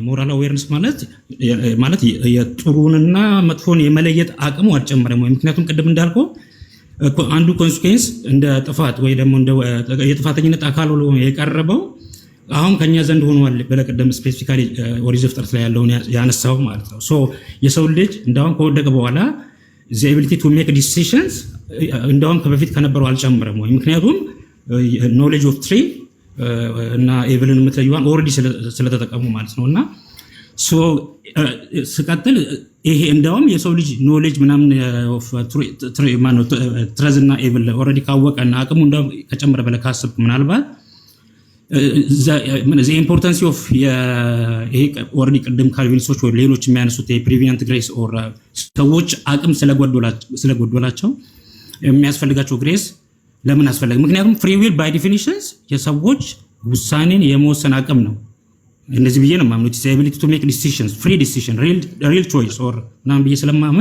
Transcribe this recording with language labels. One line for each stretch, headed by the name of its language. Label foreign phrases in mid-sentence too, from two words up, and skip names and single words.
English: moral awareness
Amharic: ማለት የጥሩንና መጥፎን የመለየት አቅሙ አልጨመረም ወይ? ምክንያቱም ቅድም እንዳልከው አንዱ ኮንሲኩዌንስ እንደ ጥፋት ወይ ደግሞ እንደ የጥፋተኝነት አካል ሆኖ የቀረበው አሁን ከኛ ዘንድ ሆኗል ብለህ ቅድም ስፔሲፊካሊ ኦሪት ዘፍጥረት ላይ ያለውን ያነሳው ማለት ነው። ሶ የሰው ልጅ እንደውም ከወደቀ በኋላ
English: the ability to make decisions
Amharic: እንደውም ከበፊት ከነበረው አልጨመረም ወይ? ምክንያቱም
English: knowledge of tree
Amharic: እና ኤቭልን የምትለዩዋን ኦልሬዲ ስለተጠቀሙ ማለት ነው። እና ስቀጥል ይሄ እንደውም የሰው ልጅ ኖሌጅ ምናምን ትረዝ እና ኤቭል ኦልሬዲ ካወቀና አቅሙ እንደውም ከጨመረ በላይ ካሰብክ ምናልባት
English: the importance of
Amharic: ይሄ ኦልሬዲ ቅድም ካልቪኒስቶች ወይ ሌሎች የሚያነሱት
English: prevenient grace or
Amharic: ሰዎች አቅም ስለጎደላቸው የሚያስፈልጋቸው ግሬስ ለምን አስፈለገ? ምክንያቱም
English: free will by definitions
Amharic: የሰዎች ውሳኔን የመወሰን አቅም ነው። እንደዚህ ብዬ ነው የማምነው።
English: it's ability to make decisions free decision real choice or
Amharic: ምናምን ብዬ ስለማምን